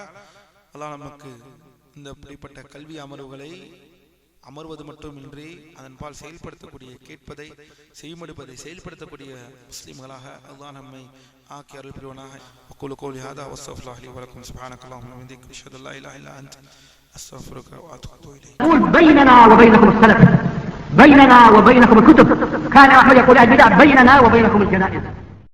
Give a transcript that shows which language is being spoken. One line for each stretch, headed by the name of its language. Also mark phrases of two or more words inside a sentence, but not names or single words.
Tamil: அல்லாஹ் நமக்கு இந்த இப்படிப்பட்ட கல்வி அமர்வுகளை அமர்வது மட்டுமின்றி அதன்பால் செயல்படுத்தக்கூடிய, கேட்பதை செய்மடுப்பதை செயல்படுத்தக்கூடிய முஸ்லிம்களாக அல்லாஹ் நம்மை ஆக்கி அருள் புரிவானாக.
Arabic: أقول قولي هذا وأستغفر الله لي ولكم سبحانك اللهم وبحمدك أشهد أن لا إله إلا أنت أستغفرك وأتوب إليك. بيننا وبينكم السلف، بيننا وبينكم الكتب. كان أحمد يقول البدع بيننا وبينكم الجنائز.